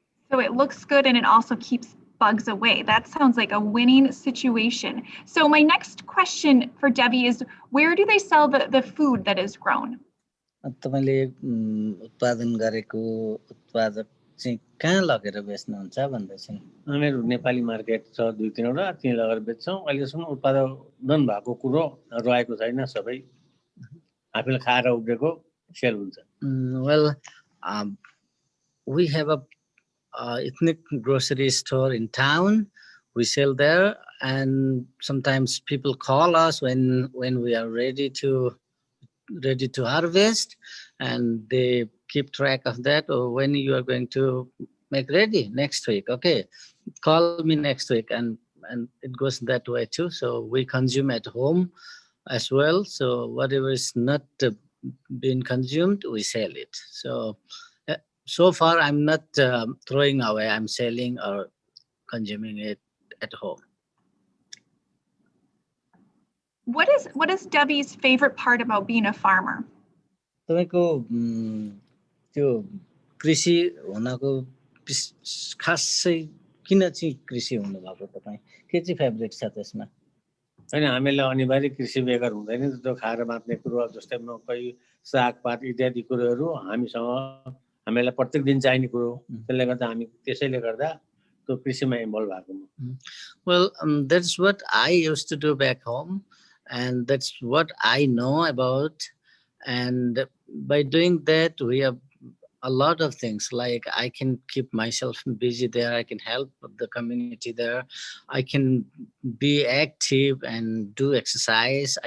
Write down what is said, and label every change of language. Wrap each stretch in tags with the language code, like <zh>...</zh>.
<en>So it looks good and it also keeps bugs away. That sounds like a winning situation. So my next question for Debbie is, where do they sell the food that is grown?</en> <ne>तपाईँले उत्पादन गरेको उत्पादक चाहिँ कहाँ लगेर बेच्नुहुन्छ भन्दा चाहिँ हामीहरू नेपाली मार्केट छ 2-3 वटा, त्यहीँ लगेर बेच्छौँ। अहिलेसम्म उत्पादन भएको कुरो रहेको छैन, सबै आफूले खाएर उब्रेको सेल हुन्छ।</ne> <en>Well, we have a ethnic grocery store in town. We sell there, and sometimes people call us when we are ready to harvest, and they keep track of that, or when you are going to make ready next week. Okay, call me next week, and it goes that way too. So we consume at home as well. So whatever is not being consumed, we sell it. So far, I'm not throwing away. I'm selling or consuming it at home. What is Debbie's favorite part about being a farmer?</en> <ne>तपाईँको त्यो कृषि हुनको खासै किन चाहिँ कृषि हुनुभएको तपाईँ के चाहिँ फेभरेट छ त्यसमा? हैन, हामीलाई अनिवार्य कृषि बेगर हुँदैन। त्यो खाएर बाँच्ने कुरो जस्तै मकै, सागपात इत्यादि कुरोहरू हामीलाई प्रत्येक दिन चाहिने कुरो। त्यसले गर्दा हामी त्यसैले गर्दा त्यो कृषिमा इन्भल्भ भएको म।</ne> <en>Well, that's what I used to do back home, and that's what I know about. And by doing that, we have a lot of things, like I can keep myself busy there. I can help the community there. I can be active and do exercise.</en>